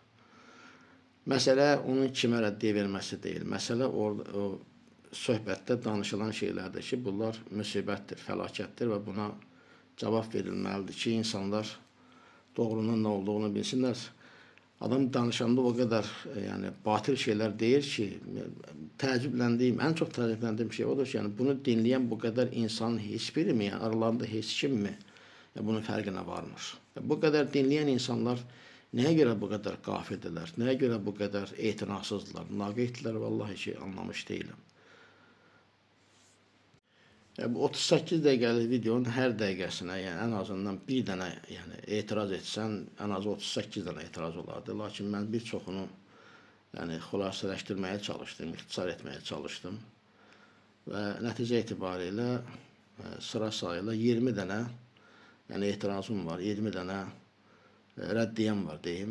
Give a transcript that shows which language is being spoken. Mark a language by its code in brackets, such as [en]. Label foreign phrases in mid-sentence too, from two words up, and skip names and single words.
[az] Məsələ onun kimə rəddiyə verməsi deyil. Məsələ o söhbətdə danışılan şeylərdir ki, bunlar müsibətdir, fəlakətdir və buna cavab verilməlidir ki, insanlar doğrunun nə olduğunu bilsinlər. Adam danışanda [tr] o kadar yani batıl şeyler deyir [az] ki, en çok təəccübləndiğim şey odur ki, yani bunu dinleyen [tr] bu kadar insanın hiçbiri mi, [az] yani aralarında hiç kim mi bunun fərqinə varmır? [tr] Bu kadar dinleyen insanlar neye göre bu kadar [az] qafildirlər, [tr] neye göre bu kadar [az] etinasızdılar, naqeyddirlər, vallahi ki [tr] anlamış değilim. [az] Bu 38 dəqiqəlik videonun hər dəqiqəsinə, yəni en azından bir dənə etiraz etsən, en az 38 dənə etiraz olardı. Lakin mən bir çoxunu xülasələşdirməyə çalışdım, ixtisar etməyə çalışdım. Və nəticə etibarilə sıra sayıla 20 dənə etirazım var, 20 dənə rəddiyəm var deyim.